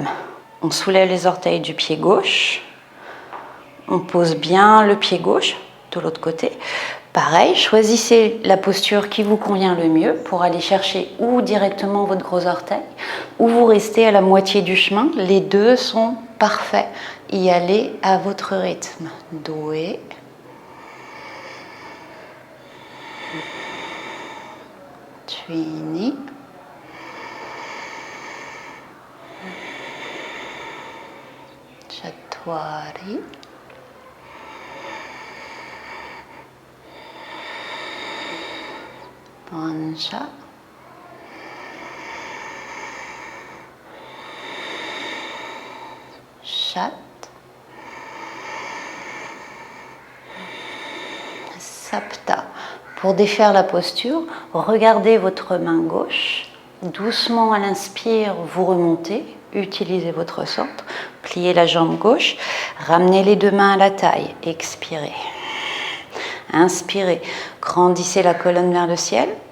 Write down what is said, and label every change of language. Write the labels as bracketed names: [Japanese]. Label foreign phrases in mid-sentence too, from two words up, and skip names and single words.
[French] On soulève les orteils du pied gauche, on pose bien le pied gauche de l'autre côté. Pareil, choisissez la posture qui vous convient le mieux pour aller chercher ou directement votre gros orteil ou vous restez à la moitié du chemin. Les deux sont parfaits. Y aller à votre rythme. Doué. Tuini. Chatwari. Pancha. Chat. Sapta. Pour défaire la posture, regardez votre main gauche. Doucement à l'inspire, vous remontez. Utilisez votre centre. Pliez la jambe gauche. Ramenez les deux mains à la taille. Expirez. Inspirez. Grandissez la colonne vers le ciel.